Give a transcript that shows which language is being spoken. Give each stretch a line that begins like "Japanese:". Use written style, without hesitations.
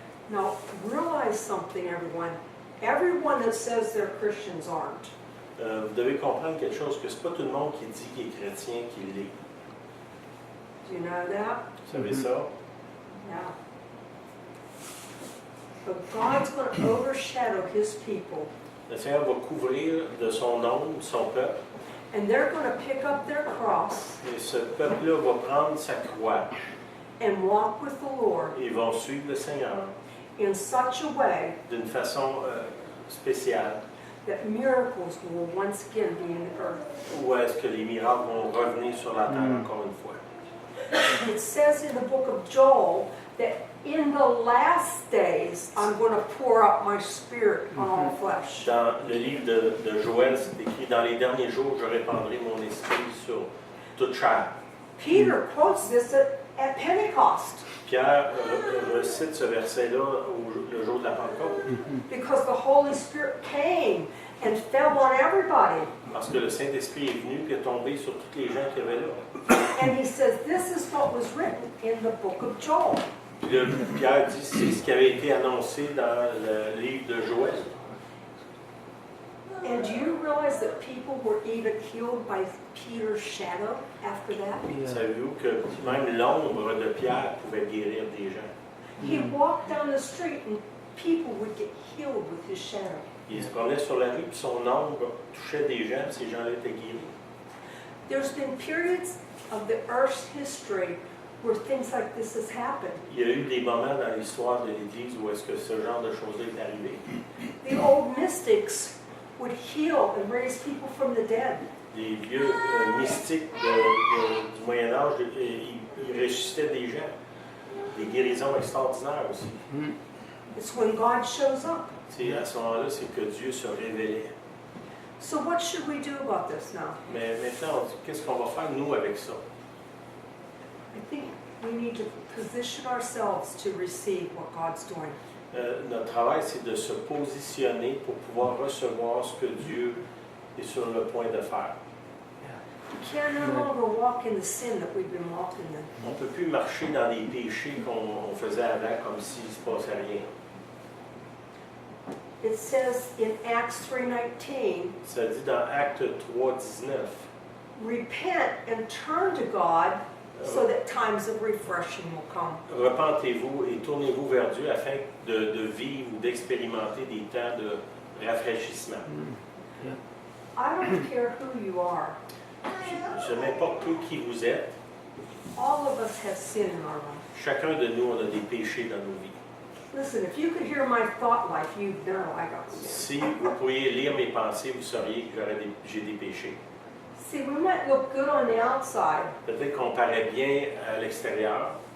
English: Now, realize something, everyone. Everyone that says they're Christians aren't.
French: Vous devez comprendre quelque chose, que ce n'est pas tout le monde qui dit qu'il est chrétien qui l'est.
English: Do you know that?
French: Vous savez ça?
English: Yeah. But God's going to overshadow his people,
French: Le Seigneur va couvrir de son ombre son peuple.
English: and they're going to pick up their cross
French: Et ce peuple-là va prendre sa croix
English: and walk with the Lord
French: et vont suivre le Seigneur
English: in such a way
French: d'une façon spéciale.
English: that miracles will once again be in the earth.
French: Où est-ce que les miracles vont revenir sur la terre encore une fois?
English: It says in the book of Joel that in the last days I'm going to pour out my spirit on all flesh.
French: Dans le livre de Joël, c'est écrit, dans les derniers jours, je répandrai mon esprit sur toute chair.
English: Peter quotes this at Pentecost
French: Pierre recite ce verset-là le jour de la Pentecôte.
English: because the Holy Spirit came and fell on everybody.
French: Parce que le Saint-Esprit est venu et est tombé sur toutes les gens qui avaient là.
English: And he says, this is what was written in the book of Joel.
French: Puis là, Pierre dit, c'est ce qui avait été annoncé dans le livre de Joël.
English: And do you realize that people were even healed by Peter's shadow after that?
French: Savez-vous que même l'ombre de Pierre pouvait guérir des gens?
English: He walked down the street and people would get healed with his shadow.
French: Il se promenait sur la rue, puis son ombre touchait des gens, puis ces gens-là étaient guéris.
English: There's been periods of the earth's history where things like this has happened.
French: Il y a eu des moments dans l'histoire de l'Église où est-ce que ce genre de choses-là est arrivé.
English: The old mystics would heal and raise people from the dead.
French: Les vieux mystiques du Moyen-Âge, ils ressuscitaient des gens. Des guérisons extraordinaires aussi.
English: It's when God shows up.
French: C'est à ce moment-là, c'est que Dieu se révélait.
English: So what should we do about this now?
French: Mais maintenant, qu'est-ce qu'on va faire, nous, avec ça?
English: I think we need to position ourselves to receive what God's doing.
French: Notre travail, c'est de se positionner pour pouvoir recevoir ce que Dieu est sur le point de faire.
English: We can no longer walk in the sin that we've been walking in.
French: On ne peut plus marcher dans les péchés qu'on faisait avant comme s'il ne se passait rien.
English: It says in Acts 3:19,
French: Ça dit dans Acte 3:19,
English: repent and turn to God so that times of refreshing will come.
French: repentez-vous et tournez-vous vers Dieu afin de vivre ou d'expérimenter des temps de rafraîchissement.
English: I don't care who you are.
French: Je n'importe qui vous êtes,
English: All of us have sin in our life.
French: chacun de nous, on a des péchés dans nos vies.
English: Listen, if you could hear my thought life, you'd know I got sin.
French: Si vous pourriez lire mes pensées, vous sauriez que j'ai des péchés.
English: See, we might look good on the outside,
French: Peut-être qu'on paraît bien à l'extérieur,